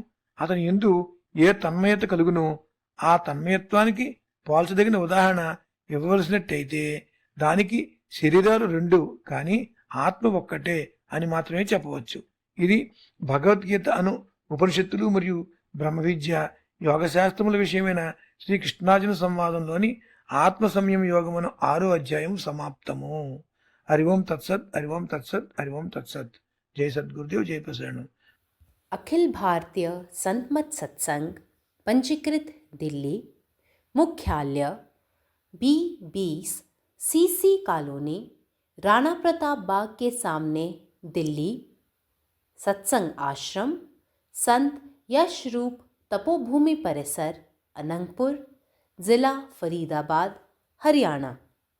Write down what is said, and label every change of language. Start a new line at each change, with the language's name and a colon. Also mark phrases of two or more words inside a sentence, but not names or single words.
Telugu: అతని యందు ఏ తన్మయత కలుగునో ఆ తన్మయత్వానికి పోల్చదగిన ఉదాహరణ ఇవ్వవలసినట్టయితే దానికి శరీరాలు 2 కానీ ఆత్మ ఒక్కటే అని మాత్రమే చెప్పవచ్చు. ఇది భగవద్గీత అను ఉపనిషత్తులు మరియు బ్రహ్మ విద్య యోగశాస్త్రముల విషయమైన శ్రీకృష్ణార్జున సంవాదంలోని ఆత్మ సంయమ యోగమును 6వ అధ్యాయం సమాప్తము.
Sanskrit: हरि ओम तत्सत, हरि ओम तत्सत, हरि ओम तत्सत.
Hindi: जय सद्गुरुदेव, जय प्रसन्न. अखिल भारतीय संत मत सत्संग पंजीकृत दिल्ली, मुख्यालय B20 CC कॉलोनी, राणा प्रताप बाग के सामने, दिल्ली. सत्संग आश्रम संत यशरूप तपोभूमि परिसर, अनंगपुर, जिला फरीदाबाद, हरियाणा.